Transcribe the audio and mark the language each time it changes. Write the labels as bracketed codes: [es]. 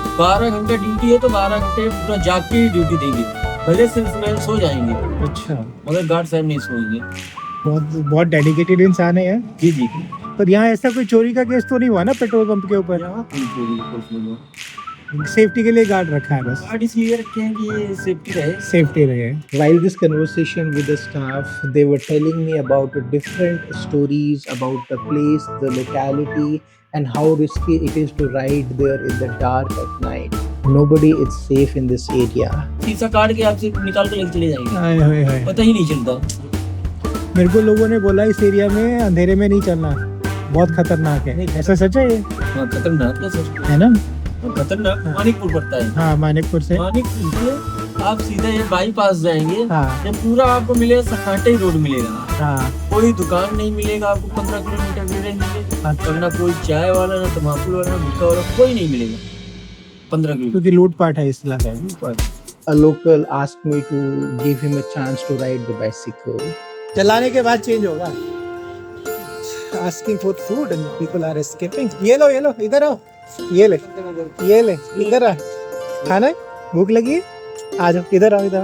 [hi] 12 घंटे ड्यूटी है तो 12 घंटे पूरा जाग के ही ड्यूटी देंगे भले सेल्समैन सो जाएंगे अच्छा मगर गार्ड साहब नहीं सोएंगे बहुत डेडिकेटेड इंसान है यार जी जी पर यहाँ ऐसा कोई चोरी का केस तो नहीं हुआ ना पेट्रोल पंप के ऊपर यहाँ कोई चोरी कुछ नहीं हुआ। सेफ्टी के लिए गार्ड रखा है बस गार्ड इसलिए रखे हैं कि ये सेफ्टी रहे सेफ्टी रहे [en] While this conversation with the staff, they were telling me about different stories about the place, the locality, and how risky it is to ride there in the dark at night. Nobody is safe in this area. [hi] शीशा काट के आपसे निकाल के लेके चले जाएंगे हाय हाय हाय पता ही नहीं चलता मेरे को लोगों ने बोला इस एरिया में अंधेरे में नहीं चलना बहुत खतरनाक है ऐसा सच है ये हाँ खतरनाक है सर है ना खतरनाक मानिकपुर पड़ता है हाँ मानिकपुर से मानिकपुर से आप सीधा ये बाईपास जाएंगे, हाँ ये पूरा आपको मिलेगा सन्नाटा ही रोड मिलेगा। हाँ कोई दुकान नहीं मिलेगा आपको 15 किलोमीटर की रेंज में, और ना कोई चाय वाला, ना तम्बाकू वाला, ना गुटखा वाला, कोई नहीं मिलेगा 15 किलोमीटर। क्योंकि लूटपाट है इस इलाके में। [en] A local asked me to give him a chance to ride the bicycle. [hi] चलाने के बाद चेंज होगा. [en] Asking for food and people are escaping. [hi] ये लो इधर आओ. ये ले इधर आ. खाना है? भूख लगी है? आ जाओ इधर आओ.